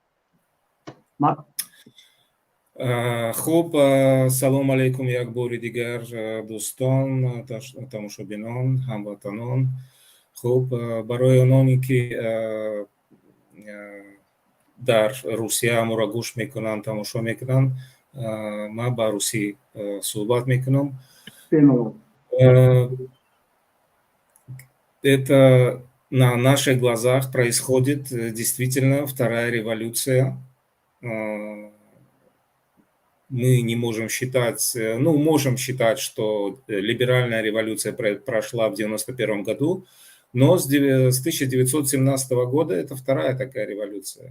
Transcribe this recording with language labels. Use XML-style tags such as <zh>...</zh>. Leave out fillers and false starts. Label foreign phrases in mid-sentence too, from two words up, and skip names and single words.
<tg>خوب، سلام علیکم یک بار دیگر دوستان، تماشابینان، هموطنان. خوب، برای آنانی که در روسیه ما را گوش میکنن، تماشا میکنن، ما با روسی صحبت میکنم.</tg> <ru>Это на наших глазах происходит действительно вторая революция. Мы не можем считать, можем считать, что либеральная революция прошла в 1991 году, но с 1917 года это вторая такая революция.</ru>